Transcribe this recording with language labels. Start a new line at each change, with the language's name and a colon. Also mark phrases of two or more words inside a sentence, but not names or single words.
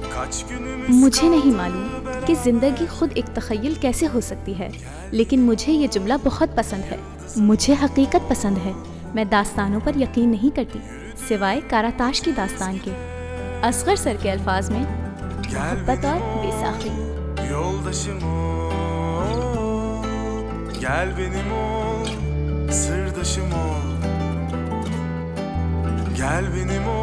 Urdu: مجھے نہیں معلوم کہ زندگی خود ایک تخیل کیسے ہو سکتی ہے، لیکن مجھے یہ جملہ بہت پسند ہے. مجھے حقیقت پسند ہے. میں داستانوں پر یقین نہیں کرتی، سوائے کاراتاش کی داستان کے. اصغر سر کے الفاظ میں محبت اور بیساکھی.
Turkish: Yoldaşım ol, gel benim ol, sırdaşım ol, gel benim